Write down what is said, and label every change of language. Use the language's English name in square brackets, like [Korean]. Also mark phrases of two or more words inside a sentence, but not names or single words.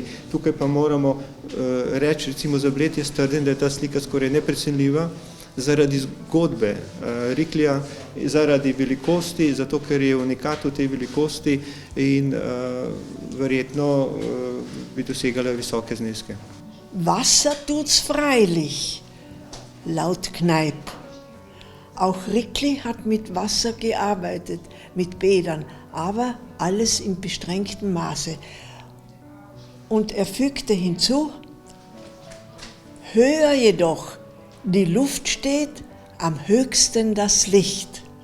[Slovenian] Tukaj pa moramo reči, recimo za Bled jaz trdim, da je ta slika skoraj neprecenljiva zaradi zgodbe Riklija, zaradi velikosti, zato ker je unikat v tej velikosti in verjetno bi dosegala visoke zneske. [German] Wasser tut's freilich, laut Kneipp. Auch Rikli hat mit Wasser gearbeitet, mit Bädern, aber alles in beschränktem Maße. Und er fügte hinzu, höher jedoch die Luft steht, am höchsten das Licht.